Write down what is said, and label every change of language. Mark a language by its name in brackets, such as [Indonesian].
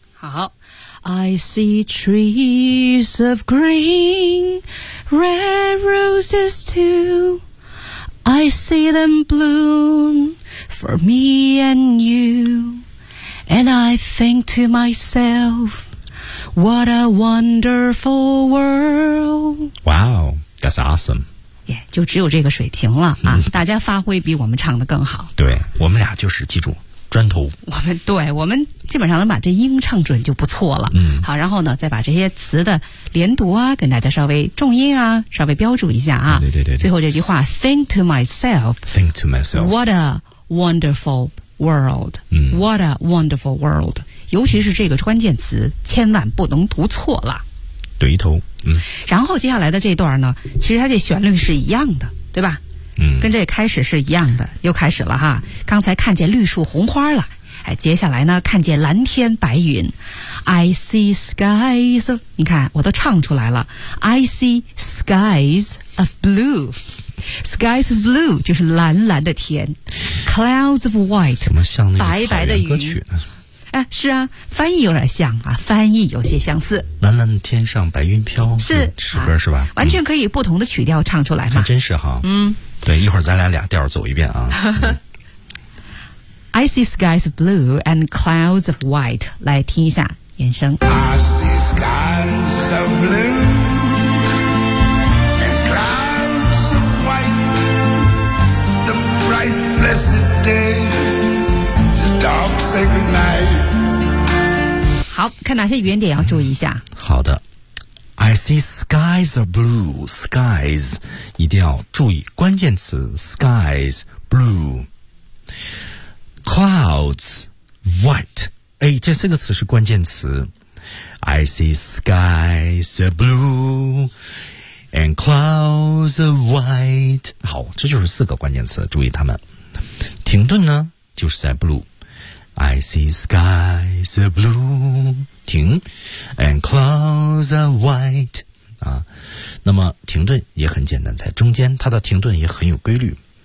[English] 好 I see trees of greenRed roses too I see them bloom For me and you And I think to myself What a wonderful world Wow, that's awesome [Chinese] yeah, 就只有这个水平了、啊、大家发挥比我们唱得更好对我们俩就是记住砖头我们对我们基本上能把这音唱准就不错了嗯好然后呢再把这些词的连读啊跟大家稍微重音啊稍微标注一下啊对对 对, 对 [English] 最后这句话 think to myself think to myself what a wonderful world、嗯、 what a wonderful world [Chinese] 尤其是这个关键词千万不能读错了对头嗯然后接下来的这段呢其实它这旋律是一样的对吧嗯，跟这开始是一样的，又开始了哈。刚才看见绿树红花了，哎，接下来呢，看见蓝天白云 ，I see skies of， 你看我都唱出来了 ， [English] I see skies of blue， [Chinese] skies of blue 就是蓝蓝的天 ，clouds of white，怎么像那个白白的歌曲呢？哎，是啊，翻译有点像啊，翻译有些相似。蓝蓝的天上白云飘，是诗歌是吧、啊？完全可以不同的曲调唱出来嘛？还真是哈，嗯。对，一会儿咱俩俩调走一遍啊、嗯、 [English] I see skies of blue and clouds of white [Chinese] 来听一下原声 [English] I see skies of blue and clouds of white The bright blessed day The dark sacred night [Chinese] 好看哪些语言点要注意一下、嗯、 [English] 好的I see skies are blue, skies. [Chinese] 一定要注意关键词 skies, blue. Clouds, white. 哎，这四个词是关键词。 [English] I see skies are blue and clouds are white. [Chinese] 好，这就是四个关键词，注意它们。停顿呢，就是在 blue. [English] I see skies are blue, [Chinese] 停 [English] and clouds are white. [Chinese] 啊，那么停顿也很简单，在中间它的停顿也很有规律。